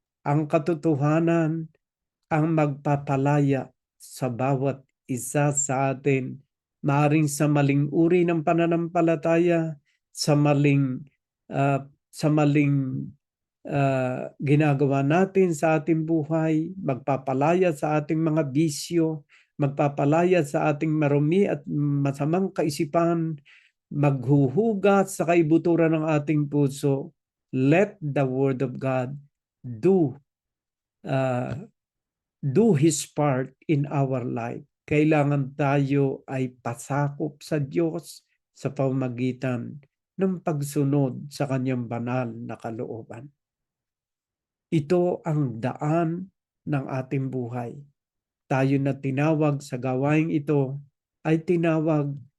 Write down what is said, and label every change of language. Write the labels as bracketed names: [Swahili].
[Filipino] Ang katotohanan ang magpapalaya sa bawat isa sa atin, maaring sa maling uri ng pananampalataya, sa maling ginagawa natin sa ating buhay, magpapalaya sa ating mga bisyo, magpapalaya sa ating marumi at masamang kaisipan, maghuhugat sa kaibuturan ng ating puso. [English] Let the Word of God do His part in our life. [Filipino] Kailangan tayo ay pasakop sa Diyos sa pamamagitan ng pagsunod sa kanyang banal na kalooban. Ito ang daan ng ating buhay. Tayo na tinawag sa gawaing ito ay tinawag